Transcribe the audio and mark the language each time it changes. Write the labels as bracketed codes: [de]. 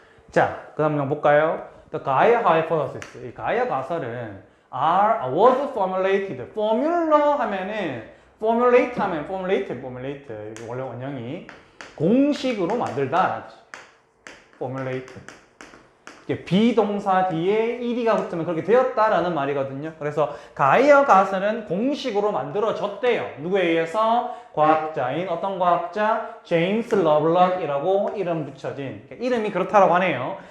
[ko] 자, 그 다음 한번 볼까요? [en] The Gaia hypothesis. [ko] 이 가이아 가설은 [en] was formulated. [ko] formula 하면은 formulate 하면 formulate. 원래 원형이 공식으로 만들다. formulate. 비동사 뒤에 ed가 붙으면 그렇게 되었다라는 말이거든요. 그래서 가이아 가설은 공식으로 만들어졌대요. 누구에 의해서? 과학자인 어떤 과학자? 제임스 러블락이라고 이름 붙여진 이름이 그렇다라고 하네요.